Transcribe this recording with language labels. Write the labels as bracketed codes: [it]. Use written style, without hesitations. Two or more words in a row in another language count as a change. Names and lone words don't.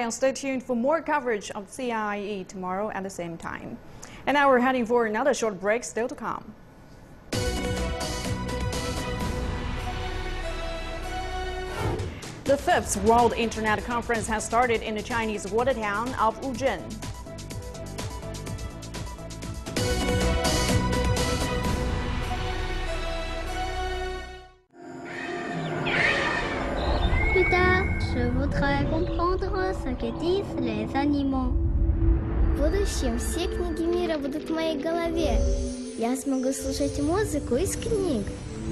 [en] And stay tuned for more coverage of CIE tomorrow at the same time. And now we're heading for another short break, still to come. The 5th World Internet Conference has started in the Chinese water town of Wuzhen. [fr] Plus tard, je voudrais comprendre ce que disent les animaux. [ru] В будущем все книги мира будут в моей голове. Я смогу слушать музыку из книг.